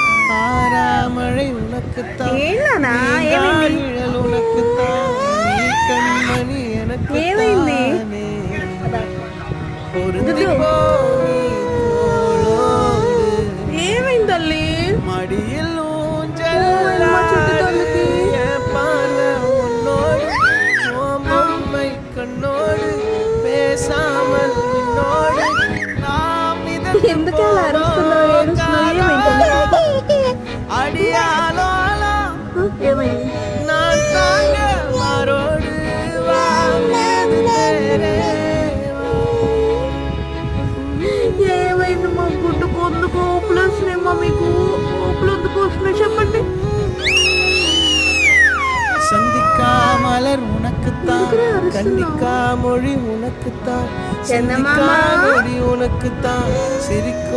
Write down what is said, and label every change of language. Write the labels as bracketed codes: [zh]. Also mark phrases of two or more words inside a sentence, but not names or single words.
[ta] ஆறாமழை உனக்குத்தான், [te] ఏంటన్నా ఏమైంది [ta] நிழல் உனக்குத்தான், நீ கண்மணி எனக்கு [te] ఏమైంది [ta] பொருந்தி போ நீ தோளோடு, [te] ఏమైంది తల్లి [ta] மடியில் [te] ఏమైందమ్మా చుట్టూ తల్లికి [ta] பார்வை உன்னோடு, உன் பொம்மை கண்ணோடு பேசாமல் நின்னோடு நாம் [te] ఎందుకు అలా అరుస్తున్నావు ఏడుస్తున్నావు ఏమైంది [ta] அடியாலோலா [te] ఏమైంది [ta] நான் தாங்க மாரோடு [te] ఏమైంది మా గుడ్డుకు ఎందుకు ఓపులు వస్తున్నాయమ్మా మీకు ఓపులు ఎందుకు వస్తున్నాయి చెప్పండి [ta] சந்திக்கா மலர் உனக்குத்தான், கண்டிக்கா மொழி உனக்குத்தான், என்னம்மா? சிந்திக்கா நொடி உனக்குத்தான், சிரிக்கும்